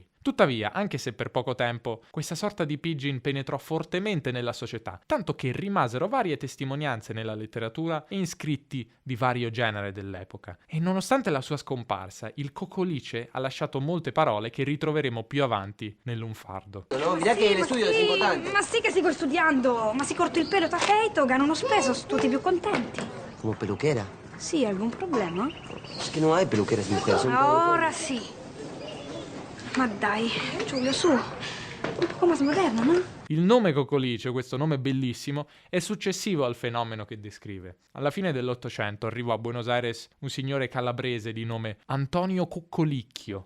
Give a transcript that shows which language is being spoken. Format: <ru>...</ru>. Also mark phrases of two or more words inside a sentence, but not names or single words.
<it>Tuttavia, anche se per poco tempo, questa sorta di pidgin penetrò fortemente nella società, tanto che rimasero varie testimonianze nella letteratura e in scritti di vario genere dell'epoca. E nonostante la sua scomparsa, il cocolice ha lasciato molte parole che ritroveremo più avanti nel lunfardo. No, mira che lo studio è importante. Ma sì che stiamo studiando, ma si corta il pelo da feito, ganano speso, sono tutti più contenti.</it> <es>Como peluquera. Sì, algún problema? Es que no hay peluqueras mujeres. Son</es> <it>Ora sì. Ma dai, Giulio, su.</it> <es>Un poco más moderno, no?</es> <it>Il nome cocolice, questo nome bellissimo, è successivo al fenomeno che descrive. Alla fine dell'Ottocento arrivò a Buenos Aires un signore calabrese di nome Antonio Coccolicchio.</it>